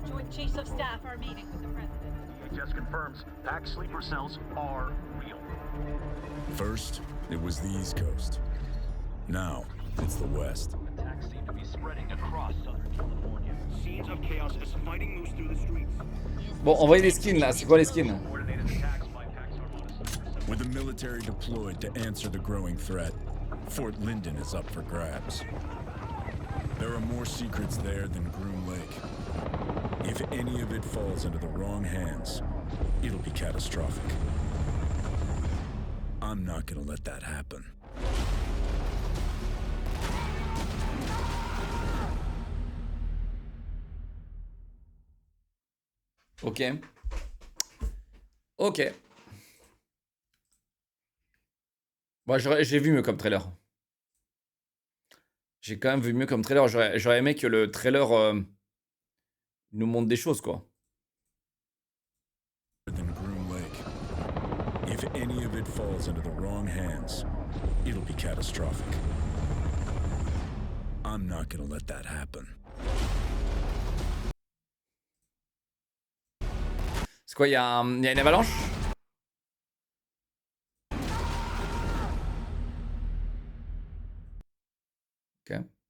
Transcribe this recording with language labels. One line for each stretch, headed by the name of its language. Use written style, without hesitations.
English: Joint Chiefs of Staff are meeting with the President. DHS confirms packed sleeper cells are real. First, it was the East Coast. Now, it's the West. Attacks seem to be spreading across Southern California. Scenes of chaos as fighting moves through the streets.
French: Bon, envoyez les skins là, c'est quoi les skins?
English: With the military deployed to answer the growing threat, Fort Linden is up for grabs. There are more secrets there than Groom Lake. If any of it falls into the wrong hands, it'll be catastrophic. I'm not gonna let that happen. Ok. Ok.
French: Bon, j'ai vu mieux comme trailer. J'ai quand même vu mieux comme trailer. J'aurais aimé que le trailer nous montre des choses, quoi.
English: Than Groom Lake. If any of it falls into the wrong hands, it'll be catastrophic. I'm not gonna let that happen.
French: C'est quoi, il y a une avalanche? Ok.